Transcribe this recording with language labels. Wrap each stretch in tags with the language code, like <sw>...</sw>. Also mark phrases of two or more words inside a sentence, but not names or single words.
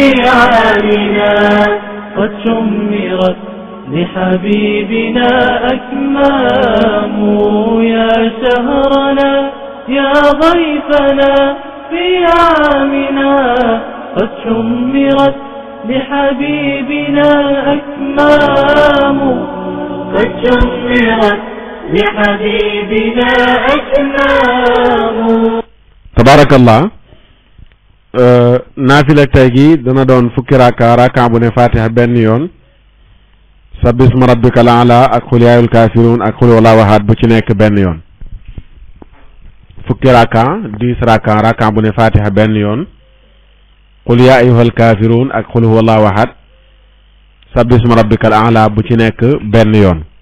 <ar>عالنا قد شمرت لحبيبنا أكمام يا شهرنا يا ضيفنا في عامنا قد شمرت لحبيبنا أكمام قد شمرت لحبيبنا أكمام تبارك الله</ar> <wo>naafila tey gi dana doon fukki raka bu ne fatiha benn yoon</wo> <ar>سبح اسم ربك الأعلى</ar> <wo>ak</wo> <ar>قل يا أيها الكافرون</ar> <wo>ak</wo> <ar>قل هو الله أحد</ar> <wo>bu ci nekk benn yoon fukki raka 10 raka bu ne fatiha benn yoon</wo> <ar>قل يا أيها الكافرون</ar> <wo>ak</wo> <ar>قل هو الله أحد سبح اسم ربك الأعلى</ar> <wo>bu ci nekk benn yoon</wo>